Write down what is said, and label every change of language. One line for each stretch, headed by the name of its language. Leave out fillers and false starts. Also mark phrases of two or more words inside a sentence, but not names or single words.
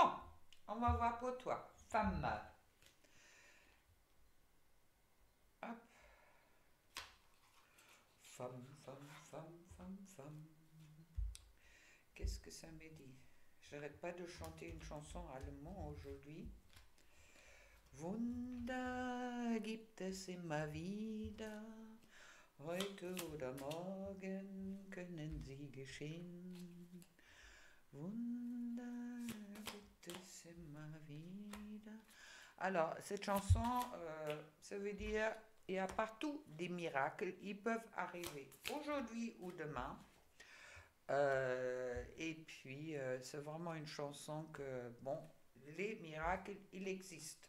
French: Bon, on va voir pour toi. Femme. Hop. Femme, femme, femme, femme, femme. Qu'est-ce que ça me dit? J'arrête pas de chanter une chanson allemande aujourd'hui.
German: Wunder gibt es immer wieder. Heute oder morgen können sie geschehen. Wunder gibt es immer wieder.
French: Alors, cette chanson, ça veut dire il y a partout des miracles, ils peuvent arriver aujourd'hui ou demain. Et puis, c'est vraiment une chanson que, bon, les miracles, il existe.